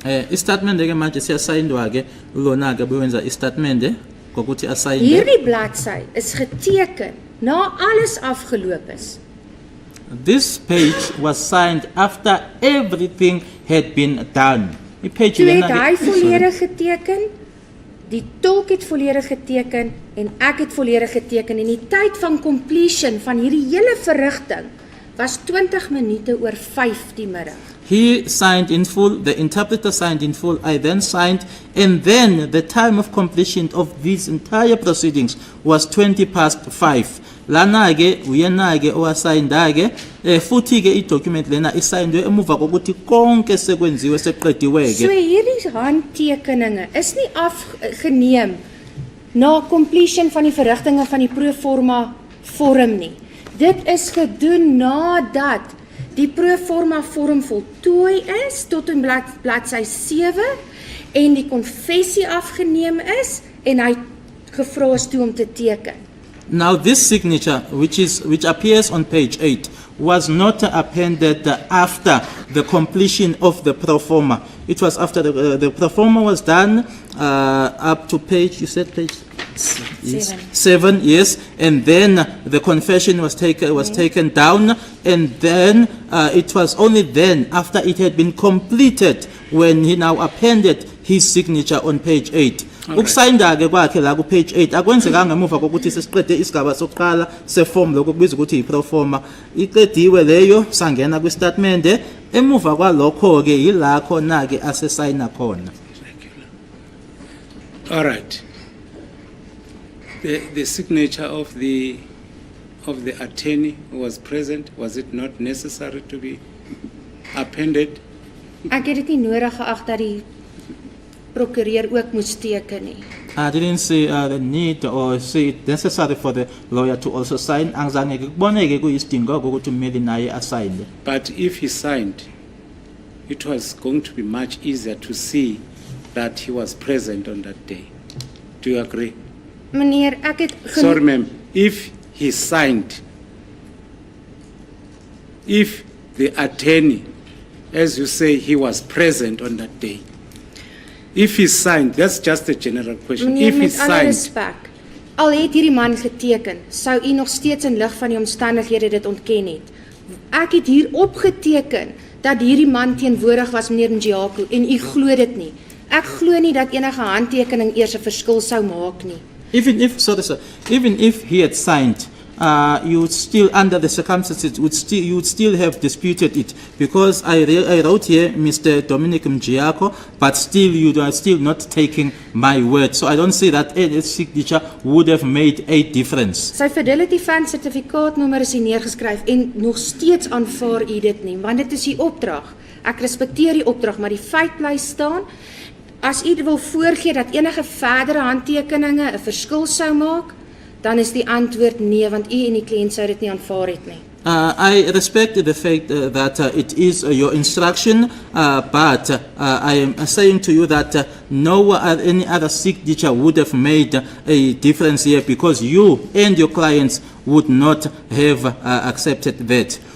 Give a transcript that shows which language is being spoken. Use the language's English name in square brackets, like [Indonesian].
[Zulu] Istatement ke manje siyasayindwa ke lona ke bewenza istatement ngokuthi asayinde. [Afrikaans] Hierdie bladsy is geteken na alles afgeloop is. [English] This page was signed after everything had been done. [Afrikaans] Die page Toe het [Zulu] lena [Afrikaans] hy [Zulu] ke- [Afrikaans] volledig geteken, die tolk het volledig geteken en ek het volledig geteken en die tyd van completion van hierdie hele verrigting was 20 minute oor 5 die middag. [English] He signed in full, the interpreter signed in full, I then signed, and then the time of completion of these entire proceedings was 20 past 5. [Zulu] Lana ke uyena ke owasayinda ke futhi ke idocument lena isayindwe emuva kokuthi konke sekwenziwe seqediwe [English] So [Afrikaans] hierdie handtekeninge is nie afgeneem na completion van die verrigtinge van die Proforma vorm nie. Dit is gedoen nadat die Proforma vorm voltooi is tot in bladsy 7 en die konfessie afgeneem is en hy gevra is toe om te teken. [English] Now this signature, which appears on page 8, was not appended after the completion of the Proforma. It was after the Proforma was done up to page, you said page? Yes. 7, yes, and then the confession was taken down, and then it was only then after it had been completed when he now appended his signature on page 8. [Zulu] Ukusayinda ke kwakhe la ku page 8 akwenzekanga ngemuva kokuthi sesiqede isigaba sokuqala seform lokubizwa ukuthi iProforma iqediwe leyo sangena kwistatement emuva kwalokho ke yila khona ke asesayina khona. [English] All right. The signature of the attorney was present. Was it not necessary to be appended? [Afrikaans] Ek het dit nie nodig geag dat die prokureur ook moes teken nie. [English] I didn't see the need or see it necessary for the lawyer to also sign. [Zulu] Angizange kuboneke kuyisidingo ukuthi ummeli naye asayine. [English] But if he signed, it was going to be much easier to see that he was present on that day. Do you agree? [Afrikaans] Meneer, ek het [English] Sorry, ma'am. If he signed, if the attorney, as you say, he was present on that day, if he signed, that's just a general question. [Afrikaans] Meneer, [English] If he [Afrikaans] met alle respek, al het hierdie man geteken, sou u nog steeds in lig van die omstandighede dit ontken het. Ek het hier opgeteken dat hierdie man teenwoordig was, meneer Njako, en u glo dit nie. Ek glo nie dat enige handtekening eers 'n verskil sou maak nie. [English] Even if he had signed, you would still, under the circumstances, you would still have disputed it, because I wrote here Mr. Dominic Mjiako, but still you are still not taking my word. So I don't see that any signature would have made a difference. [Afrikaans] Sy Fidelity Fund sertifikaatnommer is hier neergeskryf en nog steeds aanvaar u dit nie, want dit is u opdrag. Ek respekteer die opdrag, maar die feit bly staan. As u wil voorgee dat enige verdere handtekeninge 'n verskil sou maak, dan is die antwoord nee, want u en die kliënt sou dit nie aanvaar het nie. [English] I respect the fact that it is your instruction, but I am saying to you that no any other signature would have made a difference here, because you and your clients would not have accepted that.